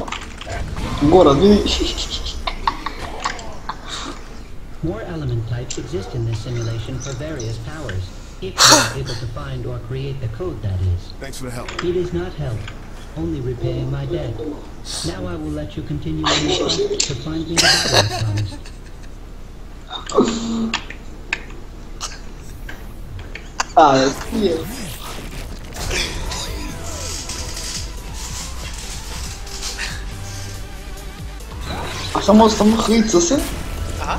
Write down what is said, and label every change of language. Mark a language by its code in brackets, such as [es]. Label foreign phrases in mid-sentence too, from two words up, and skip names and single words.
[mk] Гора, види. [en] More element types exist in this simulation for various powers, if you are able to find or create the code, that is. Thanks for the help. It is not help, only repaying my debt. Now I will let you continue on your quest to find me the battle I promised. Е. [mk] А само хица се? А?